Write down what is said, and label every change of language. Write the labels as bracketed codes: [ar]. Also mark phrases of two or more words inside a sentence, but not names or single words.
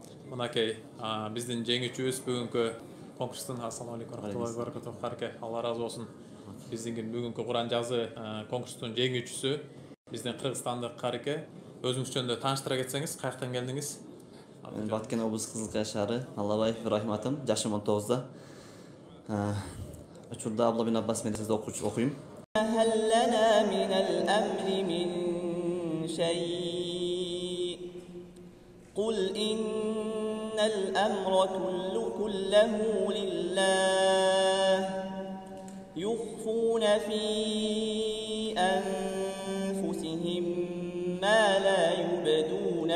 [ky] Мынакей биздин жеңүүчүбүз бүгүнкү конкурстун [ar] السلام عليكم رحمة الله وبركاته. [ky] Карке, Алла разы болсун. Биздин бүгүнкү Куран жазы конкурстун жеңүүчүсү биздин кыргызстандык Карке. Өзүңүз жөнүндө тааныштыра кетсеңиз, каяктан келдиңиз? Мен Баткен облусу Кызылкая шаары, Аллабаев Ибрахим атым, жашым 19-да. Учурда Абла бин Аббас медресесинде окуйм. [ar] هل لنا من الأمر من شيء قل إن الأمر كله لله يخفون في أنفسهم ما لا يبدون